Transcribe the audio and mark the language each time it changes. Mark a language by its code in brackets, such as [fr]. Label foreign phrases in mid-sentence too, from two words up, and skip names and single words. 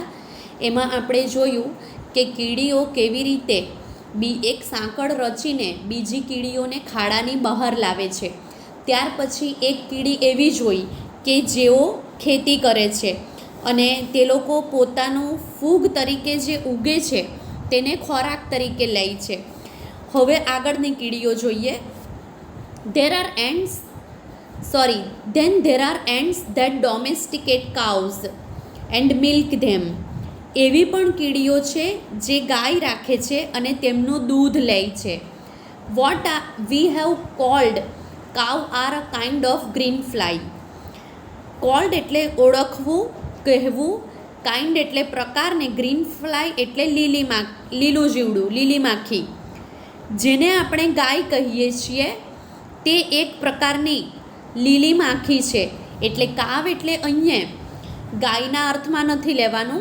[gu] એમાં આપણે જોયું કે કીડીઓ કેવી રીતે એક સાંકળ રચીને બીજી કીડીઓને ખાડાની બહાર લાવે છે. ત્યાર પછી એક કીડી એવી જોઈ કે જેઓ ખેતી કરે છે અને તે લોકો પોતાનું ફૂગ તરીકે જે ઉગે છે તેને ખોરાક તરીકે લે છે. હવે આગળની કીડીઓ જોઈએ. [en] There are ants that domesticate cows and milk them. [gu] એવી પણ કીડીઓ છે જે ગાય રાખે છે અને તેમનું દૂધ લે છે. [en] We have called cow are a kind of green fly. [gu] Called એટલે ઓળખવું, કહેવું, kind એટલે પ્રકાર ને [en] green fly [gu] એટલે લીલું જીવડું, લીલી માખી. જેને આપણે ગાય કહીએ છીએ તે એક પ્રકારની લીલી માખી છે. એટલે કાવ એટલે અહીંયા ગાયના અર્થમાં નથી લેવાનું.